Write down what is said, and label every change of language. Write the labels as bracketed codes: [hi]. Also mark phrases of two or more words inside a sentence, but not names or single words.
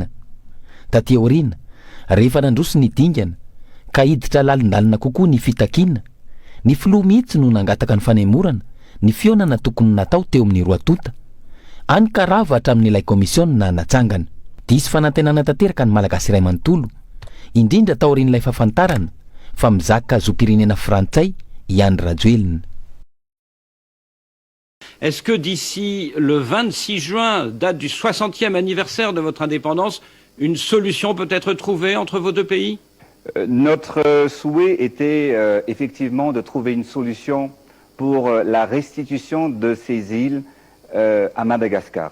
[mg] Taty aoriana rehefa nandroso ny dingana ka hiditra lalindalina kokoa ny fitakiana ny filoha mihitsy no nangataka ny fanemorana ny fionana tokony natao teo amin'ny roa tota any karava hatramin'ilay komisiona natsangana. Disy fanantenana tanteraka ny malagasy iray manontolo indrindra taorian'ilay fahafantarana fa mizaka zom-pirenena frantsay i Andry Rajoelina. [fr] Est-ce que d'ici le 26 juin, date du 60e anniversaire de votre indépendance, une solution peut être trouvée entre vos deux pays? Notre souhait était effectivement de trouver une solution pour la restitution de ces îles à Madagascar.